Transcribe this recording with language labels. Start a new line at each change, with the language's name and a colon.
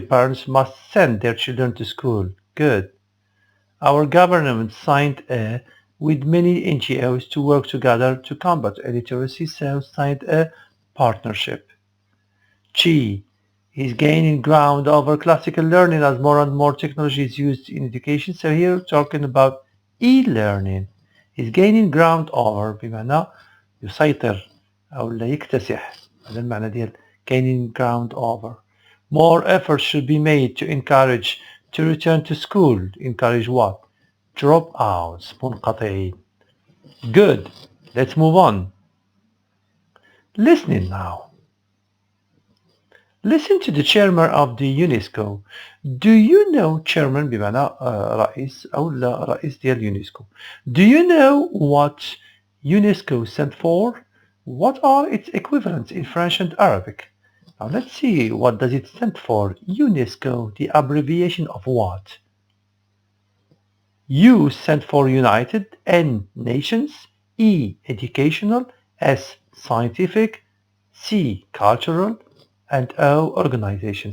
English: Parents must send their children to school. Good. Our government signed with many NGOs to work together to combat illiteracy, so signed a partnership. G is gaining ground over classical learning as more and more technology is used in education. So here we're talking about e-learning. Is gaining ground over
Arabic: بمعنى يسيطر أو لا يكتسح. هذا المعنى ديال
English: gaining ground over. More effort should be made to encourage to return to school. Encourage what? Dropouts. منقطعين. Good. Let's move on. Listening now. Listen to the chairman of the UNESCO. Do you know chairman
Arabic: بمعنى رئيس أو لا رئيس ديال UNESCO.
English: Do you know what UNESCO stands for? What are its equivalents in French and Arabic? Now let's see, what does it stand for? UNESCO, the abbreviation of what? U stands for United, N Nations, E Educational, S Scientific, C Cultural, and O Organization.